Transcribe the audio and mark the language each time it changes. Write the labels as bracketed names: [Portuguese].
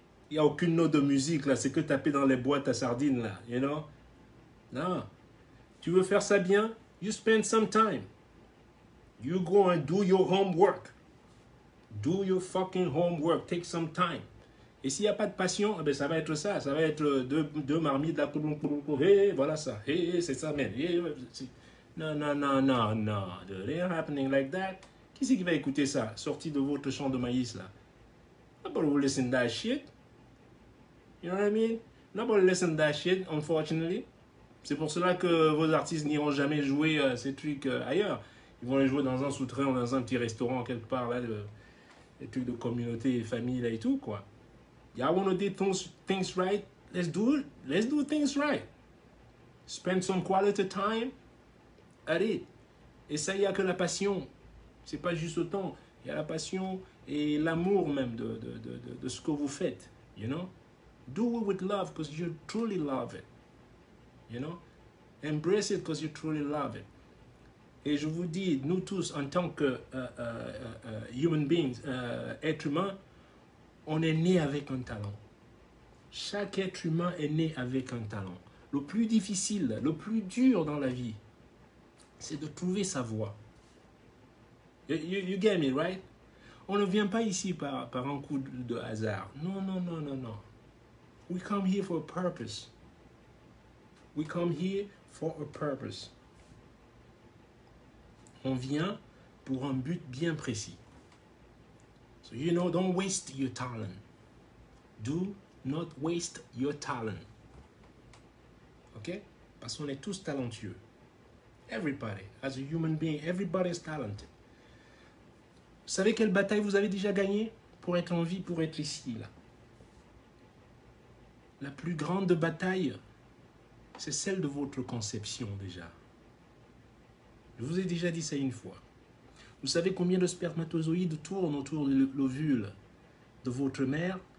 [French] Il n'y a aucune note de musique là, c'est que taper dans les boîtes à sardines là, [English] you know? [French] Non. Tu veux faire ça bien? [English] You spend some time. You go and do your homework. Do your fucking homework. Take some time. [French] Et s'il n'y a pas de passion, eh ben ça va être ça. Ça va être deux marmites là. Hey, voilà ça. Hey, c'est ça, man. Hey, non, non, non, non, non. [English] It ain't happening like that. [French] Qui c'est qui va écouter ça? Sorti de votre champ de maïs là. [English] Nobody will listen to that shit. You know what I mean? Nobody listen to that shit, unfortunately. [French] C'est pour cela que vos artistes n'iront jamais jouer ces trucs ailleurs. Ils vont les jouer dans un souterrain ou dans un petit restaurant quelque part là. Les trucs de communauté, famille là et tout quoi. [English] Y'all wanna do things right? Let's do it. Let's do things right. Spend some quality time at it. [French] Et ça, il n'y a que la passion. C'est pas juste le temps. Il y a la passion et l'amour même de ce que vous faites. [English] You know? Do it with love because you truly love it. You know? Embrace it because you truly love it. [French] Et je vous dis, nous tous, en tant que [English] human beings, [French] êtres humains, on est né avec un talent. Chaque être humain est né avec un talent. Le plus difficile, le plus dur dans la vie, c'est de trouver sa voie. [English] You get me, right? [French] On ne vient pas ici par un coup de hasard. Non, non, non, non, non. [English] We come here for a purpose. We come here for a purpose. [French] On vient pour un but bien précis. [English] So, you know, don't waste your talent. Do not waste your talent. OK? [French] Parce qu'on est tous talentueux. [English] Everybody, as a human being, everybody is talented. [French] Vous savez quelle bataille vous avez déjà gagnée pour être en vie, pour être ici, là? La plus grande bataille, c'est celle de votre conception déjà. Je vous ai déjà dit ça une fois. Vous savez combien de spermatozoïdes tournent autour de l'ovule de votre mère?